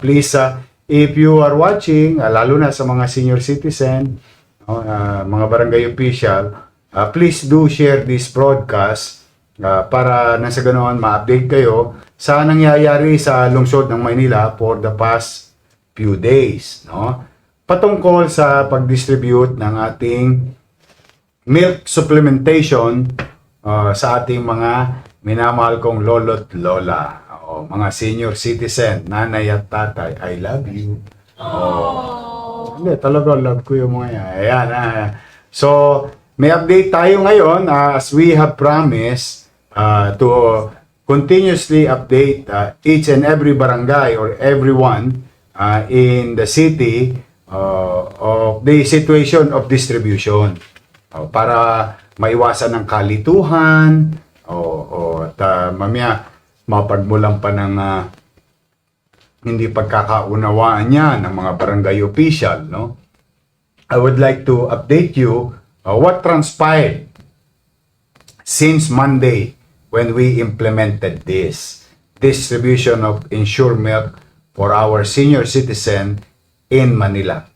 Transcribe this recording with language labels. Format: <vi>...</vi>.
<en>Please, if you are watching,</en> <tl>lalo na sa mga senior citizen, mga barangay official,</tl> <en>please do share this broadcast</en> <tl>para nang sa ganoon ma-update kayo sa nangyayari sa lungsod ng Maynila</tl> <en>for the past few days.</en> <tl>No? Patungkol sa pag-distribute ng ating milk supplementation sa ating mga minamahal kong lolo't lola. Mga senior citizen, nanay at tatay,</tl> <en>I love you.</en> <tl>Hindi, talaga love ko yung mga yan. Ayan,</tl> <en>So, may update tayo ngayon as we have promised to continuously update each and every barangay or everyone in the city of the situation of distribution.</en> <tl>Para maiwasan ng kalituhan at mamaya mapagmulan pa ng hindi pagkakaunawaan niya ng mga barangay official, no?</tl> <en>I would like to update you what transpired since Monday when we implemented this distribution of insured milk for our senior citizen in Manila.</en>